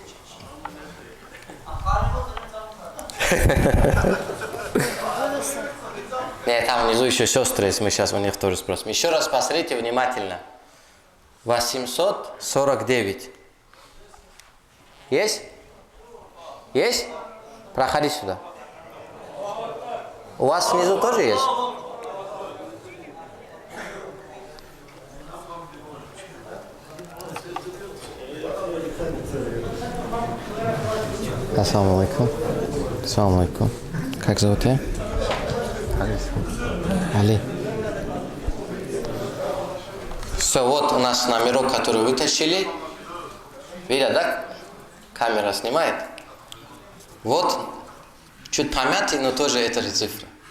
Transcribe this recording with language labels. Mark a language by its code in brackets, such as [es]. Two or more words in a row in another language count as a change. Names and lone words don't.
[ru] Нет, там внизу еще сестры есть, мы сейчас у них тоже спросим. Еще раз посмотрите внимательно. 849. Есть? Есть? Проходи сюда. У вас внизу тоже есть? [ar] السلام عليكم. السلام عليكم. [ru] Как зовут тебя? Али. Все, вот у нас номерок, который вытащили. Видят, да? Камера снимает. Вот. Чуть помятый, но тоже это же цифра.